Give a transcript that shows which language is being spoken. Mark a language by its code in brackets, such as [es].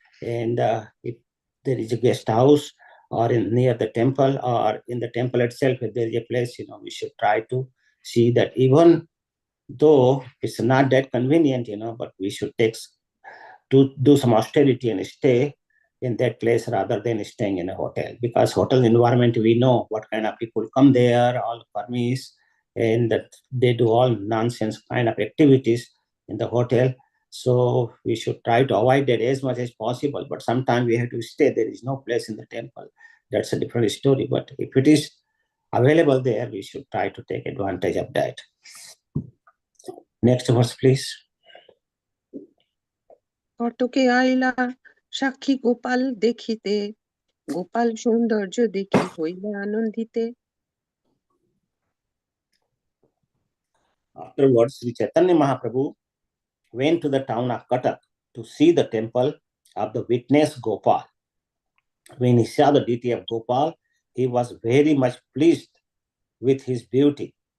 [en] And if there is a guest house or near the temple or in the temple itself, if there is a place, we should try to see that, even though it's not that convenient, but we should do some austerity and stay in that place rather than staying in a hotel, because hotel environment, we know what kind of people come there, all permis, and that they do all nonsense kind of activities in the hotel. So we should try to avoid that as much as possible. But sometimes we have to stay. There is no place in the temple. That's a different story. But if it is available there, we should try to take advantage of that. Next verse, please. [bn] কটকে আইলা সাক্ষী গোপাল দেখিতে, গোপাল সৌন্দর্য দেখি হইলে আনন্দিতে। [en] Afterwards, Sri Chaitanya Mahaprabhu went to the town of Cuttack to see the temple of the witness Gopal. When he saw the deity of Gopal, he was very much pleased with his beauty.